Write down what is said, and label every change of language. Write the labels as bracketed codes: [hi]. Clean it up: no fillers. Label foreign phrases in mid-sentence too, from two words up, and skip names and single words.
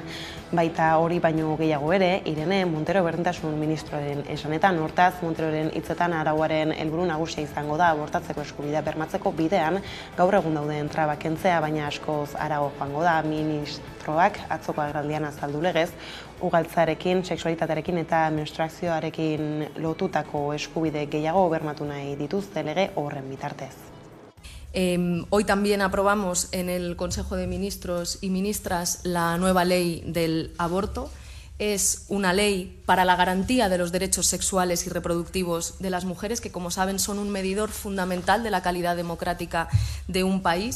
[eu] Baita hori baino gehiago ere, Irene Montero berdintasun ministroaren esanetan, hortaz Monteroren hitzetan arauaren helburu nagusia izango da abortatzeko eskubidea bermatzeko bidean, gaur egun dauden trabak kentzea, baina askoz harago joango da. Ministroak atzoko agerraldian azaldu legez, ugaltzarekin, sexualitatearekin eta menstruazioarekin lotutako eskubide gehiago bermatu nahi dituzte lege horren bitartez. [es] Hoy también aprobamos en el Consejo de Ministros y Ministras la nueva ley del aborto, es una ley para la garantía de los derechos sexuales y reproductivos de las mujeres, que, como saben, son un medidor fundamental de la calidad democrática de un país.